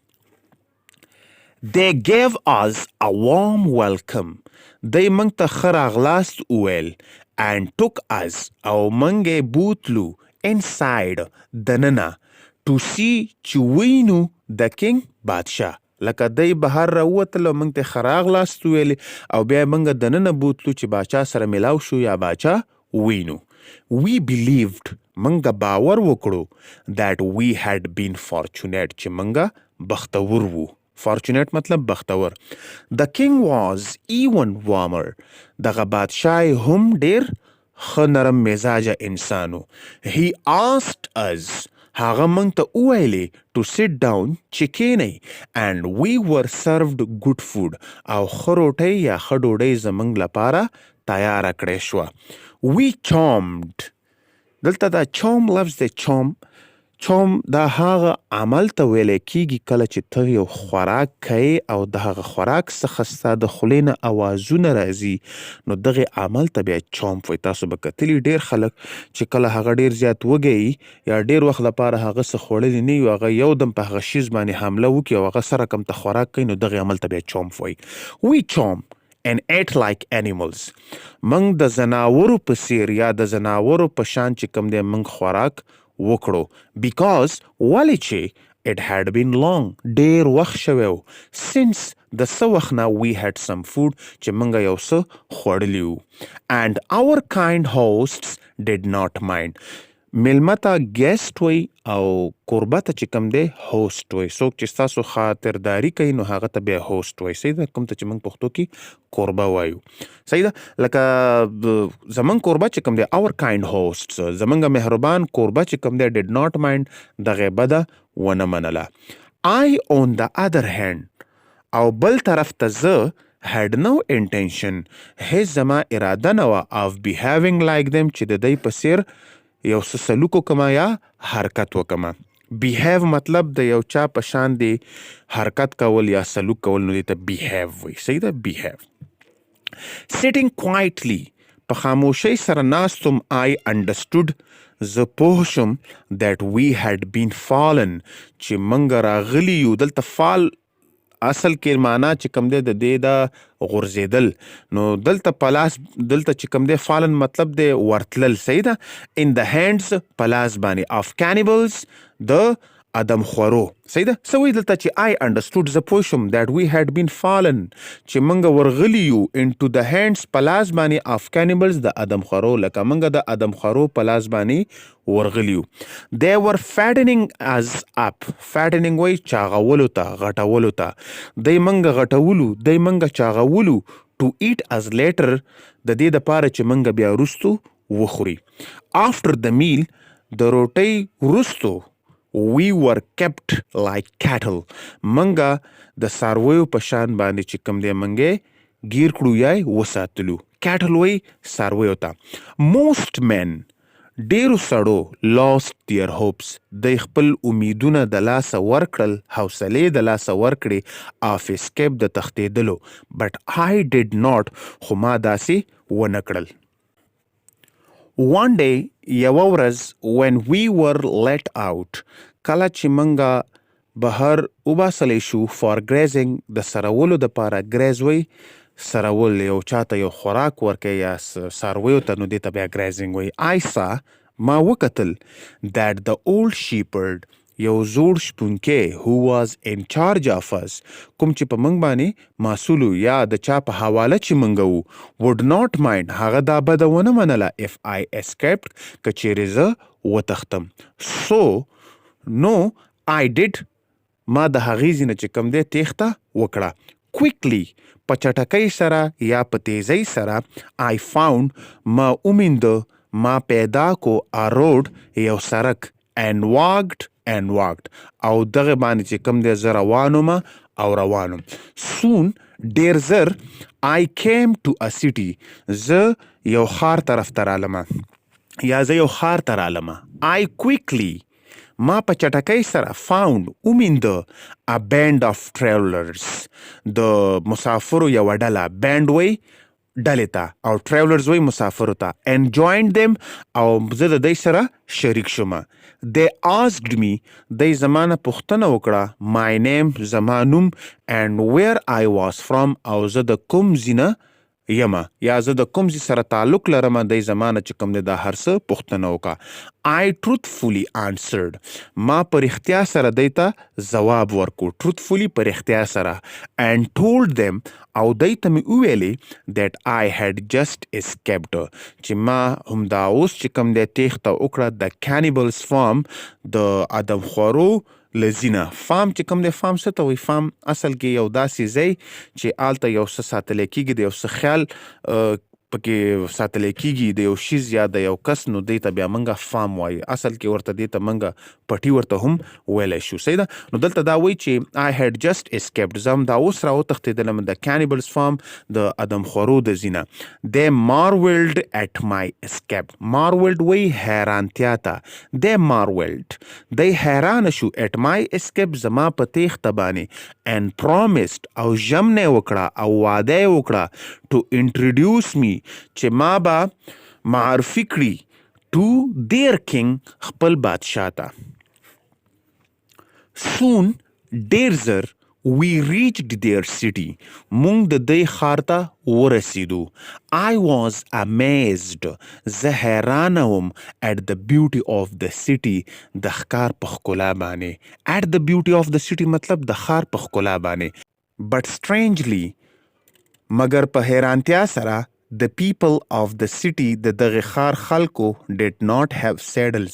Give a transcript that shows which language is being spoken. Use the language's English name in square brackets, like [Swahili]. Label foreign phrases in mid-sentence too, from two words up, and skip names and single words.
[English] They gave us a warm welcome, [Pashto] دی منګ ته ښه راغلاست وویل, [English] and took us, [Pashto] او منګ بوتلو, inside, دننه, [English] to see, [Pashto] چې وینو [English] the king, [Pashto] بادشاه. لکه دی بهر راووتل او منګ ته ښه راغلاست وویل, او بیا منګ دننه بوتلو چې باچا سره ملاو شو یا باچا وینو. [English] We believed, [Pashto] منګ باور وکړو, [English] that we had been fortunate, [Pashto] چې منګ بختور وو. fortunate مطلب بختور. [English] The king was even warmer, [Pashto] دغه بادشاه هم ډیر ښه نرم مزاجه انسانو. [English] He asked us, [Pashto] هغه موږ ته وویلې, [English] to sit down, [Pashto] چې کینئ, [English] and we were served good food, [Pashto] او ښه روټۍ یا ښه ډوډۍ زموږ لپاره تیاره کړې شوه. [English] We charmed, [Pashto] دلته دا charm لفظ دی, charm, چوم دا هغه عمل ته ویلی کیږي کله چې ته یو خوراک کوې او د هغه خوراک څخه ستا د خولې نه اوازونه راځي نو دغې عمل ته بیا چومپ وایي. تاسو به کتلي ډېر خلک چې کله هغه ډېر زیات وږی یا ډېر وخت لپاره هغه څه خوړلي نه وي هغه یودم په هغه شیز باندې حمله وکړي او هغه سره کم ته خوراک کوي نو دغې عمل ته بیا چومپ وایي. [English] We chomp and ate like animals. [Pashto] منږ د زناورو په څیر یا د زناورو په شان چې کوم دی منږ خوراک وکړو. Because ولې چې [English] it had been long [Pashto] ډېر وخت شوی و since د څه وخت نه [English] we had some food [Pashto] چې منږ یو څه خوړلي وو. [English] And our kind hosts did not mind. [Pashto] میلمه ته ګیسټ وایي او کوربه ته چې کوم دی هوسټ وایي. څوک چې ستاسو خاطرداري کوي نو هغه ته بیا هوسټ وایي. صحیح ده؟ کوم ته چې موږ پښتو کې کوربه وایو. صحیح ده؟ لکه زموږ کوربه چې کوم دی [English] our kind hosts [Pashto] زموږ مهربان کوربه چې کوم دی [English] did not mind [Pashto] دغې بده ونه منله. [English] I on the other hand [Pashto] او بل طرف ته زه [English] had no intention [Pashto] هیڅ زما اراده نه وه [English] of behaving like them [Pashto] چې د دوی په څیر یو څه سلوک وکمه یا حرکت وکمه. behave مطلب د یو چا په شان دی حرکت کول یا سلوک کول نو دی ته behave وایي. صحیح ده؟ behave. [English] sitting quietly [Pashto] په خاموشۍ سره ناستم [English] I understood [Pashto] زه پوه شم [English] that we had been fallen [Pashto] چې منږ راغلي یو. دلته فال اصل کې معنا چې کوم دی د دې د غورځېدل نو دلته پلاس دلته چې کوم دی فالن مطلب دی ورتلل. صحیح ده؟ [English] in the hands [Pashto] پلاس باندې [English] of cannibals [Pashto] د ادم خورو. صحیح ده؟ څه وایي دلته چې [English] I understood [Pashto] زه پوه شم [English] that we had been fallen [Pashto] چې منږ ورغلي یو [English] into the hands [Pashto] پلاس باندې [English] of cannibals [Pashto] د ادم خورو لکه منږ د ادم خورو پلاس باندې ورغلي یو. [English] they were fattening us up. [Pashto] fattening وایي چاغولو ته غټولو ته. دی منږ غټولو دی منږ چاغولو [English] to eat us later [Pashto] د دې دپاره چې منږ بیا وروستو وخوري. [English] after the meal [Pashto] د روټۍ وروستو [English] we were kept like cattle [Pashto] منږه د څارویو په شان باندې چې کوم دی منږه ګیر کړو یا وساتلو. cattle وایي څارویو ته. [English] most men [Pashto] ډېرو سړو [English] lost their hopes [Pashto] د خپل امیدونه د لاسه ورکړل حوصلې د لاسه ورکړې [English] of escape [Pashto] د تښتېدلو. [English] but I did not [Pashto] خو ما داسې ونه کړل. [English] one day [Pashto] یوه ورځ [English] when we were let out [Pashto] کله چې منږه بهر وباسلی شو [English] for grazing [Pashto] د سرولو دپاره. ګریز وایي سرول یو چاته یو خوراک ورکوي یا څارویو ته نو دې ته بیا ګریزینګ وایي. [English] I saw [Pashto] ما وکتل [English] that the old shepherd [Pashto] یو زوړ شپونکی [English] who was in charge of us [Pashto] کوم چې په منږ باندې مسؤل یا د چا په حواله چې منږ وو [English] would not mind [Pashto] هغه دا بده ونه منله [English] if I escaped [Pashto] که چیرې زه وتښتم. [English] so no I did [Pashto] ما د هغې ځینه چې کوم دی تېښته وکړه. quickly په چټکۍ سره یا په تیزۍ سره [English] I found [Pashto] ما ومینده ما پیدا کو [English] a road [Pashto] یو سرک [English] and walked [Pashto] او دغه باندې چې کوم دی زه روانم او روانم. soon ډېر زر [English] I came to a city [Pashto] زه یو ښار طرف ته رالمه یا زه یو ښار ته رالمه. [English] I quickly [Pashto] ما په چټکۍ سره found ومینده [English] a band of travelers [Pashto] د مسافرو یوه ډله. band وایي ډلې ته او travelers وایي مسافرو ته. [English] and joined them [Pashto] او زه د دوی سره شریک شومه. [English] they asked me [Pashto] دی زما نه پوښتنه وکړه [English] my name [Pashto] زما نوم [English] and where I was from [Pashto] او زه د کوم ځای نه یمه یا زه د کوم ځای سره تعلق لرم. دی زما نه چې کوم دی دا هر څه پوښتنه وکړه. [English] I truthfully answered [Pashto] ما په رښتیا سره دی ته ځواب ورکړو. truthfully په رښتیا سره. [English] and told them [Pashto] او دی ته مې وویلې [English] that I had just escaped [Pashto] چې ما همدا اوس چې کوم دی تېښته وکړه د [English] cannibals farm [Pashto] د ادم خورو لزینه. فام چې کوم دی فام څه ته وایي؟ فام اصل کې یو داسې ځای چې هلته یو څه ساتلی کېږي د یو څه خیال پکې ساتلی کېږي د یو شیز یا د یو کس، نو دی ته بیا موږ فام وایي. اصل کې ورته دی ته موږ پټي ورته هم ویلی شو. صحیح ده. نو دلته دا وایي چې [English] I had just escaped. [Pashto] زه هم دا اوس را وتښتېدلم د [English] cannibals farm، [Pashto] د ادمخورو د ځینه. [English] They marveled at my escape. [Pashto] marveled وایي حیرانتیا ته. [English] They marveled. [Pashto] دی حیرانه شو [English] at my escape [Pashto] زما په تیښته باندې. [English] and promised [Pashto] او ژمنه یې وکړه او واده یې وکړه [English] to introduce me [Pashto] چې ما به معرفي کړي [English] to their king [Pashto] خپل بادشاه ته. [English] soon [Pashto] ډیر زر [English] we reached their city. [Pashto] مونږ د دی ښار ته ورسېدو. [English] I was amazed. [Pashto] زه حیرانه وم [English] at the beauty of the city. [Pashto] د ښکار په ښکلا باندې. [English] at the beauty of the city [Pashto] مطلب د ښار په ښکلا باندې. [English] but strangely [Pashto] مگر په حیرانتیا سره [English] the people of the city [Pashto] د دغه ښار خلکو [English] did not have saddles.